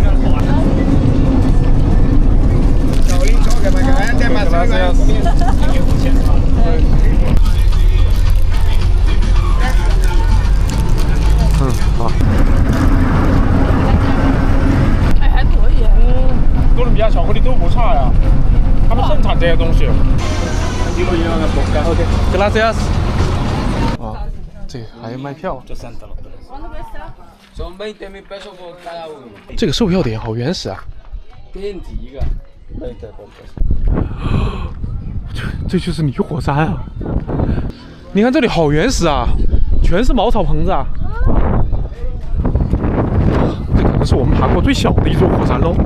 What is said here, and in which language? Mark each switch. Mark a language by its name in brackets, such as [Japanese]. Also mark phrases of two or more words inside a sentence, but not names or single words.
[Chinese] 好。哎，还可以。哥伦比亚巧克力都不差呀，他们盛产这些东西。OK， gracias。啊，这还卖票。 [Spanish] Son 20.000 pesos por cada uno. [Chinese] 这个售票点好原始啊！这就是泥火山啊！你看这里好原始啊，全是茅草棚子啊！这可能是我们爬过最小的一座火山喽！